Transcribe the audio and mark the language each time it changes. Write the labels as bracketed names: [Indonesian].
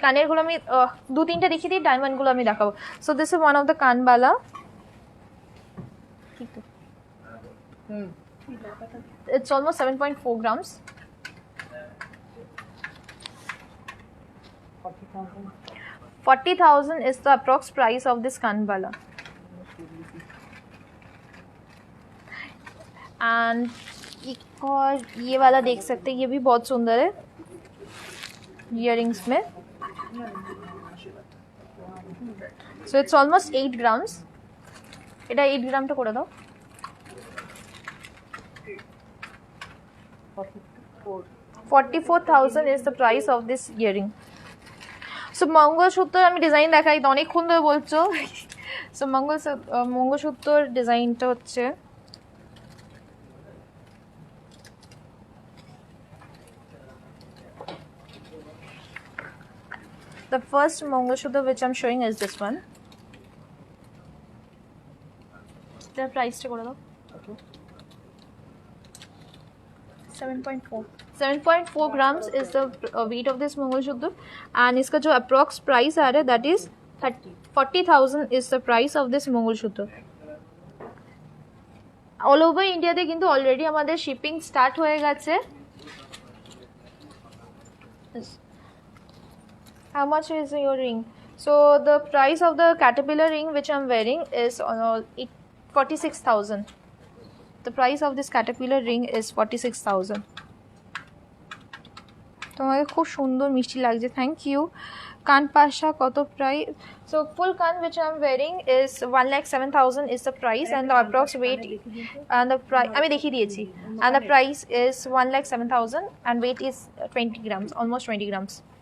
[Bangla] কানেরগুলো আমি দু তিনটা দেখিয়ে দিই, ডায়মন্ডগুলো আমি দেখাবো. [English] So this is one of the kanbala. It's almost 7.4 grams. 40,000 is the approx price of this kanbala. [Hindi] And एक और ये वाला देख सकते हैं, ये भी बहुत सुंदर है इयररिंग्स में. [English] So it's almost 8 grams. [Bangla] এটা 8 গ্রামটা করে দাও. [English] 44,000 is the price of this earring. [Bangla] So mangalsutra আমি ডিজাইন দেখাই তো অনেকক্ষণ ধরে বলছো. সো মঙ্গলসূত্রর ডিজাইনটা হচ্ছে [English] the first mangalsutra which I'm showing is this one. The price [Bangla] টা করে দাও. [English] 7.4 grams is the weight of this mangalsutra. and [Hindi] इसका जो अप्रॉक्स प्राइस आ रहा है [English] That is 40,000 is the price of this mangalsutra. [Bangla] All over ইন্ডিয়াতে কিন্তু অলরেডি আমাদের শিপিং স্টার্ট হয়ে গেছে. [English] How much is your ring? So the price of the caterpillar ring which I'm wearing is 46,000. The price of this caterpillar ring is 46,000. [Bangla] তোমাকে খুব সুন্দর মিষ্টি লাগছে, [English] Thank you. [Bangla] কান পাশা কত প্রাইস? [English] so ফুল কান which I'm wearing is 1,07,000 is the price and the approx weight and the price [Bangla] আমি দেখিয়ে দিয়েছি. [English] and the price is 1,07,000 and weight is 20 grams, almost 20 grams.